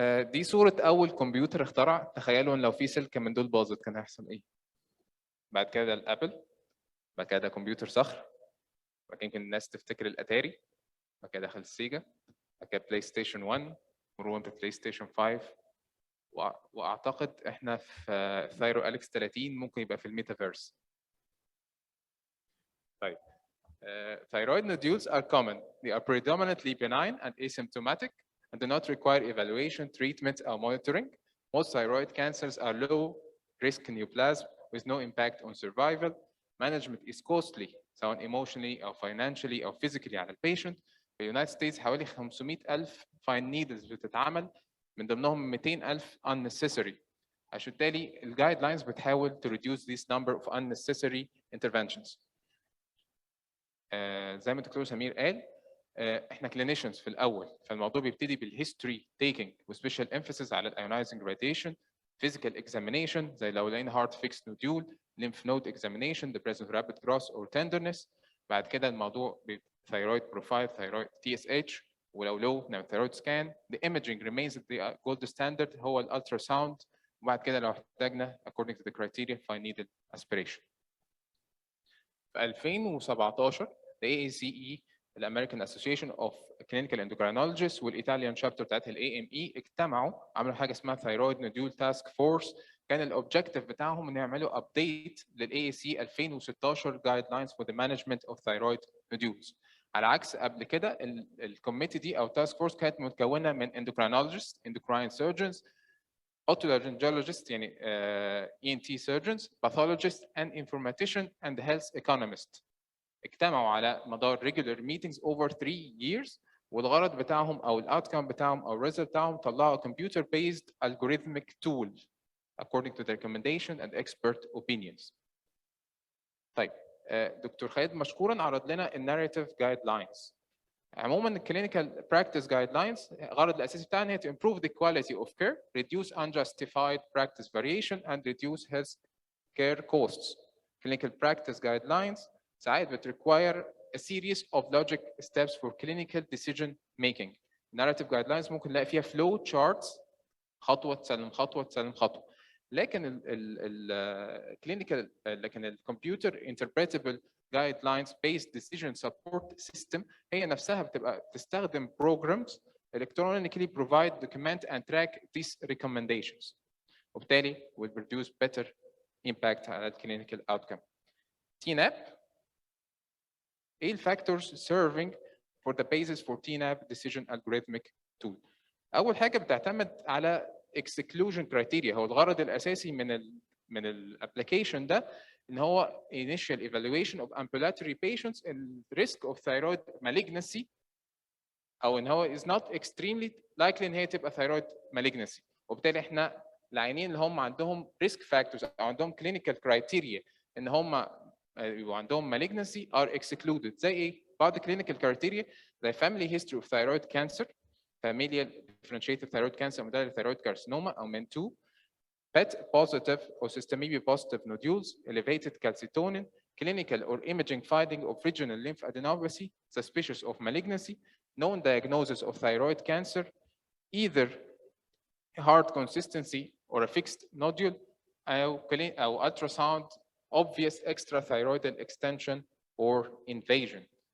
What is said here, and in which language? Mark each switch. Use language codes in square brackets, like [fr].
[ar] دي صوره اول كمبيوتر اخترع. تخيلوا ان لو في سلكه من دول باظت كان هيحصل ايه؟ بعد كده الابل، بعد كده كمبيوتر صخر، بعد كده يمكن الناس تفتكر الاتاري، بعد كده دخل السيجا، بعد كده بلاي ستيشن 1، مرورا ببلاي ستيشن 5، واعتقد احنا في ThyroAlex 30 ممكن يبقى في الميتافيرس. [en] طيب thyroid nodules are common. They are predominantly benign and asymptomatic and do not require evaluation, treatment, or monitoring. Most thyroid cancers are low risk neoplasm with no impact on survival. Management is costly, [ar] سواء [en] emotionally or financially or physically [ar] على البيشنت. في اليونايتد ستيتس حوالي 500,000 fine needles بتتعمل، من ضمنهم 200,000 unnecessary. عشان بالتالي الجايد لاينز بتحاول [en] to reduce this number of unnecessary interventions. [ar] زي ما الدكتور سمير قال، احنا [en] clinicians [ar] في الاول، فالموضوع بيبتدي بالهيستوري [en] taking وسبيشال emphasis على الايونايزنج radiation، physical examination [ar] زي لو لقينا [en] heart fixed nodule، lymph node examination, the presence of rapid growth or tenderness. [ar] بعد كده الموضوع [en] thyroid profile, thyroid TSH، [ar] ولو [en] low [ar] نعمل [en] thyroid scan. The imaging remains the gold standard [ar] هو الالتراساوند. وبعد كده لو احتاجنا [en] according to the criteria fine needle aspiration. [ar] في 2017 the AACE الامريكان اسوسيشن اوف كلينيكال اندوكراينولوجيست والايطاليان شابتر بتاعت الاي ام اي اجتمعوا عملوا حاجه اسمها ثايرويد نوديول تاسك فورس. كان الاوبجيكتيف بتاعهم ان يعملوا ابديت للاي اي سي 2016 جايد لاينز فور ذا مانجمنت اوف ثايرويد نوديولز. على عكس قبل كده الكوميتي دي او تاسك فورس كانت متكونه من اندوكراينولوجيست، اندوكراين سيرجنز، otolaryngologists يعني [en] ENT surgeons, pathologists and informatician and health economist. [ar] اجتمعوا على مدار [en] regular meetings over 3 years، [ar] والغرض بتاعهم او الاوتكم بتاعهم او الريزلت بتاعهم طلعوا [en] computer based algorithmic tool according to the recommendation and expert opinions. [ar] طيب دكتور خالد مشكورا عرض لنا الناريتيف جايد لاينز. عموما الكلينيكال براكتس جايد لاينز الغرض الاساسي بتاعنا هي [en] to improve the quality of care, reduce unjustified practice variation and reduce health care costs. Clinical practice guidelines [ar] ساعات [en] بتrequire a series of logic steps for clinical decision making. [ar] Narrative guidelines ممكن نلاقي فيها flow charts، خطوة تسلم خطوة تسلم خطوة. [en] لكن clinical لكن computer interpretable guidelines based decision support system [ar] هي نفسها بتبقى تستخدم [en] programs electronically provide, document and track these recommendations. [ar] وبالتالي [en] will produce better impact على clinical outcome. TNAPP [ar] ايه الفاكتورز [en] serving for the basis for TNAPP decision algorithmic tool. [ar] اول حاجه بتعتمد على exclusion criteria. هو الغرض الاساسي من الابلكيشن ده ان هو [en] initial evaluation of ambulatory patients in risk of thyroid malignancy، [ar] او ان هو [en] is not extremely likely [ar] ان هي تبقى thyroid malignancy. وبالتالي احنا العيانين اللي هم عندهم risk factors او عندهم clinical criteria ان هم يبقوا عندهم malignancy [en] are excluded. [ar] زي ايه؟ بعض [en] clinical criteria زي family history of thyroid cancer, familial differentiated thyroid cancer, medullary thyroid carcinoma او MEN2, PET positive or systemically positive nodules, elevated calcitonin, clinical or imaging finding of regional lymphadenopathy suspicious of malignancy, known diagnosis of thyroid cancer, either hard consistency or a fixed nodule, أو ultrasound obvious extrathyroidal extension or invasion.